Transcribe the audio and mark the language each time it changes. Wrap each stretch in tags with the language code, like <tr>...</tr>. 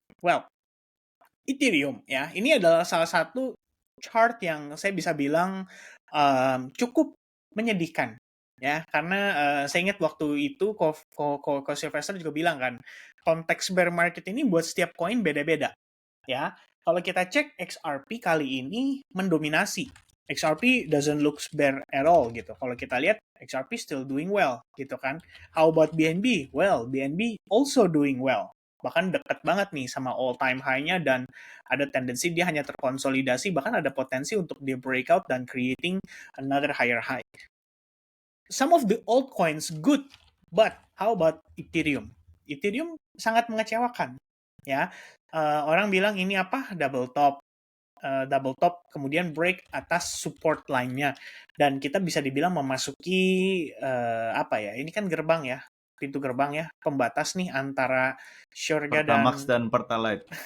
<id>Well, Ethereum ya, ini adalah salah satu chart yang saya bisa bilang cukup menyedihkan ya, karena saya ingat waktu itu Ko Sylvester juga bilang kan, konteks bear market ini buat setiap koin beda-beda ya. Kalau kita cek XRP kali ini mendominasi.</id> <en>XRP doesn't look bear at all gitu.</en> <id>Kalau kita lihat</id> <en>XRP still doing well gitu kan. How about BNB? Well, BNB also doing well.</en> <id>Bahkan dekat banget nih sama all-time high-nya, dan ada tendensi dia hanya terkonsolidasi, bahkan ada potensi untuk dia breakout dan</id> <en>creating another higher high. Some of the altcoins good, but how about Ethereum?</en> <id>Ethereum sangat mengecewakan ya. Orang bilang ini apa? Double top, kemudian break atas support line-nya, dan kita bisa dibilang memasuki apa ya? Ini kan gerbang ya, pintu gerbang ya, pembatas nih antara Surga Pertamax dan Pertalite.</id>